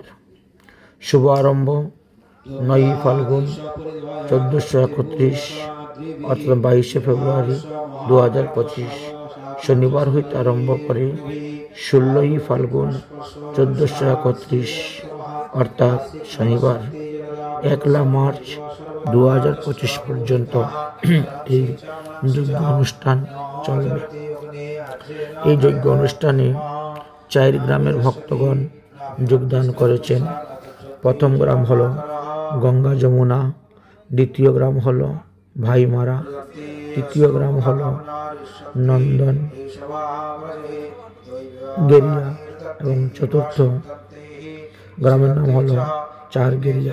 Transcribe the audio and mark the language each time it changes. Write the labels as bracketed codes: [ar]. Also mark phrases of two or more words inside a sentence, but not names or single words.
[bn] শুভ আরম্ভ 9 ফাল্গুন 1431 অর্থাৎ 22 ফেব্রুয়ারি 2025 শনিবার হইতে আরম্ভ করে 16 ফাল্গুন 1431 অর্থাৎ শনিবার 1 মার্চ 2025 পর্যন্ত যজ্ঞ অনুষ্ঠান চলবে। এই যজ্ঞ অনুষ্ঠানে 4 গ্রামের ভক্তগণ যোগদান করেছেন। প্রথম গ্রাম হলো গঙ্গা যমুনা, দ্বিতীয় গ্রাম হলো ভাইমারা, তৃতীয় গ্রাম হলো নন্দন গেরিয়া এবং চতুর্থ গ্রামের নাম হলো চার গেরিয়া।